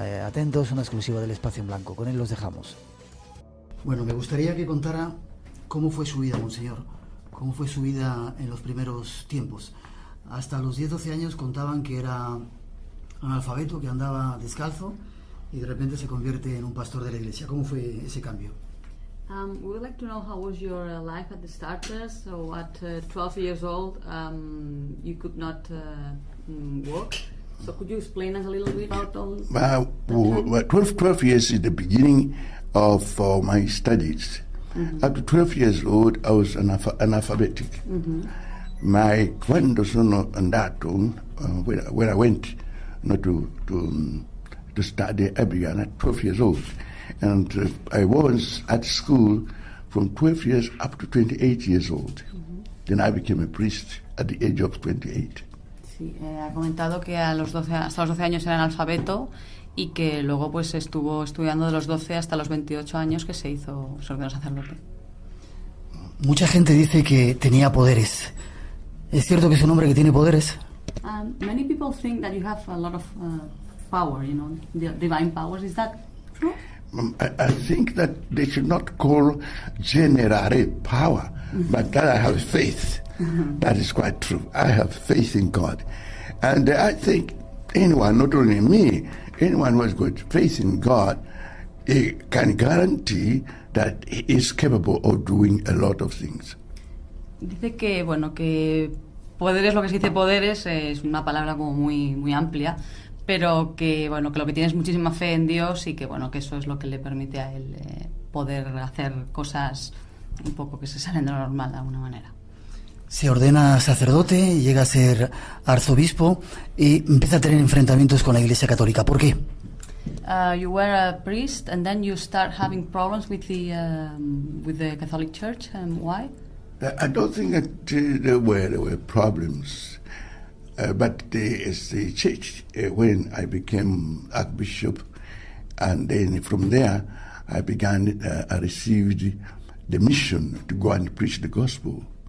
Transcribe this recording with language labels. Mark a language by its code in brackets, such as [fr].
[es] Atentos, una exclusiva del Espacio en Blanco. Con él los dejamos. Bueno, me gustaría que contara cómo fue su vida, Monseñor. Cómo fue su vida en los primeros tiempos. Hasta los 10-12 años contaban que era analfabeto, que andaba descalzo y de repente se convierte en un pastor de la iglesia. ¿Cómo fue ese cambio? [en] We would like to know how was your life at the starters. So at 12 years old, you could not walk. So could you explain us a little bit about all that? 12 years is the beginning of my studies. Mm-hmm. Up to 12 years old, I was analphabetic. Mm-hmm. [it] Quando sono andato, [en] when I went to study, I began at 12 years old. And I was at school from 12 years up to 28 years old. Mm-hmm. Then I became a priest at the age of 28. [es] Sí, ha comentado que hasta los 12 años era analfabeto y que luego pues estuvo estudiando de los 12 hasta los 28 años que se ordenó sacerdote. Mucha gente dice que tenía poderes. ¿Es cierto que es un hombre que tiene poderes? [en] Many people think that you have a lot of power, divine powers. Is that true? I think that they should not call generare power, but that I have faith. That is quite true. I have faith in God. And I think anyone, not only me, anyone who has got faith in God, he can guarantee that he is capable of doing a lot of things. [es] Dice que, que poderes, lo que se dice poderes, es una palabra como muy, muy amplia, pero que lo que tiene es muchísima fe en Dios y que que eso es lo que le permite a él poder hacer cosas un poco que se salen de lo normal de alguna manera. Se ordena sacerdote, llega a ser arzobispo y empieza a tener enfrentamientos con la Iglesia Católica. ¿Por qué? [en] You were a priest and then you start having problems with the Catholic Church. Why? I don't think that there were problems. But the church, when I became archbishop, and then from there I received the mission to go and preach the gospel.